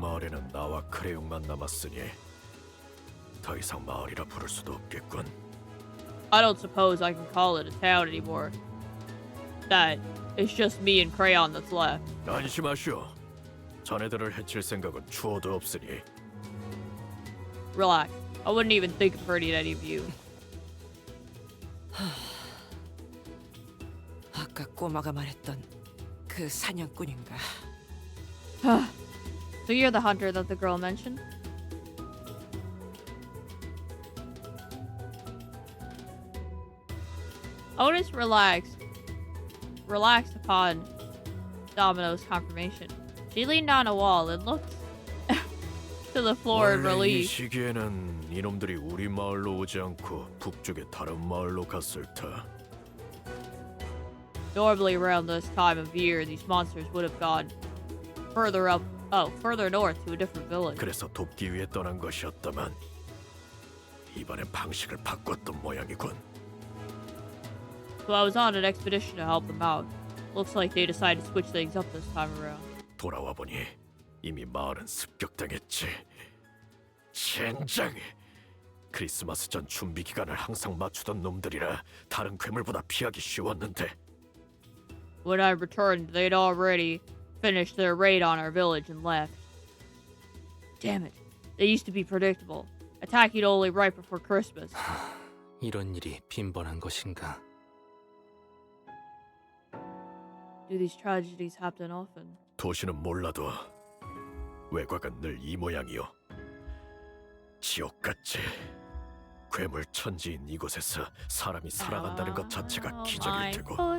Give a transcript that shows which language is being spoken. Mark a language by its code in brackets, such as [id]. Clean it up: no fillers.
[ko] 마을에는 나와 크레용만 남았으니 더 이상 마을이라 부를 수도 없겠군. [en] I don't suppose I can call it a town anymore. That it's just me and Crayon that's left. [ko] 안심하시오. 자네들을 해칠 생각은 추호도 없으니. [en] Relax. I wouldn't even think of hurting any of you. [ko] 아까 꼬마가 말했던 그 사냥꾼인가? [en] So you're the hunter that the girl mentioned? Otis relaxed upon Domino's confirmation. She leaned on a wall and looked to the floor in [ko] 원래 이 [en] relief. [ko] 시기에는 이놈들이 우리 마을로 오지 않고 북쪽의 다른 마을로 갔을 터. [en] Normally around this time of year, these monsters would have gone further north to a different village. [ko] 그래서 돕기 위해 떠난 것이었다만 이번엔 방식을 바꿨던 모양이군. [en] So I was on an expedition to help them out. Looks like they decided to switch things up this time around. [ko] 돌아와 보니 이미 마을은 습격당했지. 젠장! 크리스마스 전 준비 기간을 항상 맞추던 놈들이라 다른 괴물보다 피하기 쉬웠는데. [en] When I returned, they'd already finished their raid on our village and left. Damn it. They used to be predictable, attacking only right before Christmas. [ko] 이런 일이 빈번한 것인가? [en] Do these tragedies happen often? [ko] 도시는 몰라도 외곽은 늘 이 모양이요. 지옥같이 괴물 천지인 이곳에서 사람이 살아간다는 것 자체가 기적일 테고.